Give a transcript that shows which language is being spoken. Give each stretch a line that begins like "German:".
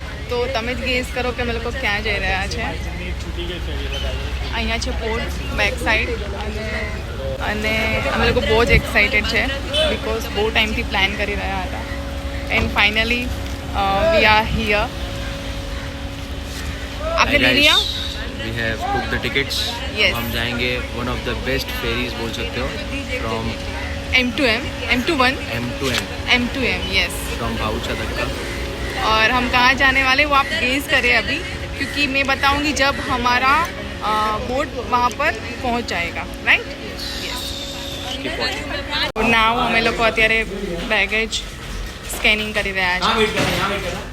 Gujarati: તો તમે જ ગેસ કરો કે અમે લોકો ક્યાં જઈ રહ્યા છે. અહીંયા છે પોર્ટ બેક સાઈડ અને અમે લોકો બહુ જ એક્સાઇટેડ છે બિકોઝ બહુ ટાઈમથી પ્લાન કરી રહ્યા હતા
English: And finally we are here.
Hindi: आपने ले लिया?
English: We have booked the tickets. Yes.
Hindi: हम जाएंगे
English: one of the best ferries
Hindi: बोल सकते हो
English: from M2M, M21, M2M M2M, yes. from Bhaucha Dhakka.
Hindi: और हम कहाँ जाने वाले वो आप गेस करें अभी, क्योंकि मैं बताऊंगी जब हमारा बोट वहाँ पर पहुँच जाएगा, राइट? उसकी पहुंच.
Gujarati: નાવ અમે લોકો અત્યારે બેગેજ સ્કેનિંગ કરી રહ્યા છે.